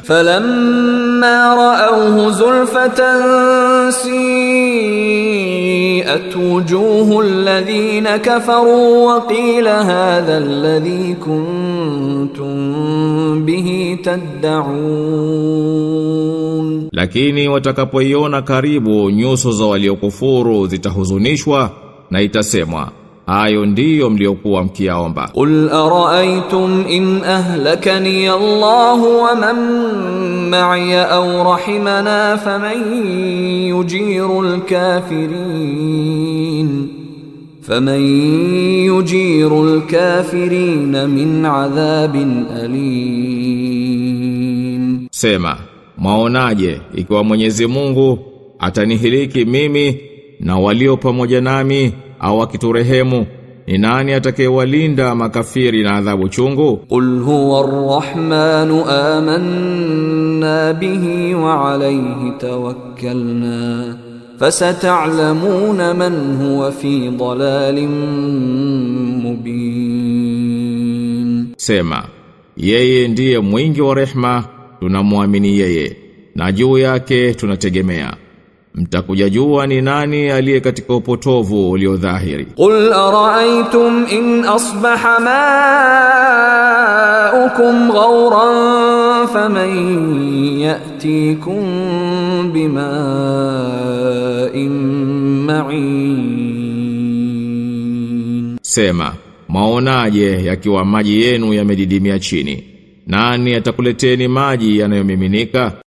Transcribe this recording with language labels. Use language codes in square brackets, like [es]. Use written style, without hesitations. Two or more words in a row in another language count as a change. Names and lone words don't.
[ar] فلما رأوه زلفة سيئت وجوه الذين كفروا وقيل هذا الذي كنتم به تدعون. [sw] Lakini watakapoiona karibu nyuso za waliokufuru zitahuzunishwa na itasemwa, hayo ndiyo mliokuwa mkiyaomba. [ar] قل أرأيتم إن أهلكني الله ومن معي أو رحمنا فمن يجير الكافرين من عذاب أليم. [sw] Sema, maonaje ikiwa Mwenyezi Mungu atanihiliki mimi na walio pamoja nami au akiturehemu, ni nani atakayewalinda makafiri na adhabu chungu? [ar] قل هو الرحمن آمنا به وعليه توكلنا فستعلمون من هو في ضلال مبين. [sw] Sema, yeye ndiye mwingi wa rehma, tunamwamini yeye na juu yake tunategemea. Mtakuja jua ni nani aliye katika upotovu uliodhahiri. [ar] قل أرأيتم إن أصبح ماؤكم غورا فمن يأتيكم بماء معين. [sw] Sema, maonaje yakiwa maji yenu yamedidimia chini, nani atakuleteni maji yanayomiminika?